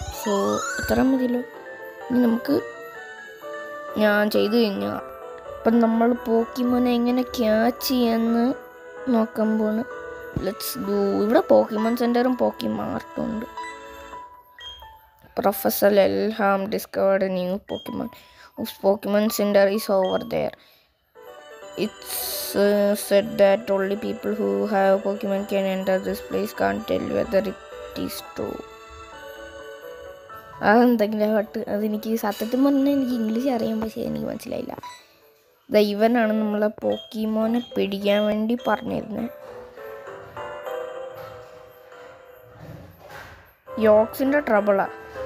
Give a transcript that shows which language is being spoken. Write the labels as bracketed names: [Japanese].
[Malayalam] So ഇത്ര മതിയല്ലോ. ഇനി നമുക്ക് ഞാൻ ചെയ്ത് കഴിഞ്ഞാൽ അപ്പം നമ്മൾ പോക്കിമോനെ എങ്ങനെ ക്യാച്ച് ചെയ്യാന്ന് നോക്കുമ്പോൾ [English] Let's do. [Malayalam] ഇവിടെ പോക്കിമോൻ സെൻറ്ററും പോക്കിമാർട്ടും ഉണ്ട്. [English] Professor Elham discovered a new Pokemon. Whose Pokemon Center is over there. It's said that only people who have Pokemon can enter this place. Can't tell whether it is true. [Malayalam] അതെന്തെങ്കിലും അതെനിക്ക് സത്യത്തിൽ പറഞ്ഞാൽ എനിക്ക് English അറിയാൻ, പക്ഷേ എനിക്ക് മനസ്സിലായില്ല. ഇവനാണ് നമ്മളെ പോക്കിമോനെ പിടിക്കാൻ വേണ്ടി പറഞ്ഞിരുന്നത്. യോക്സിൻ്റെ ട്രബിളാണ്.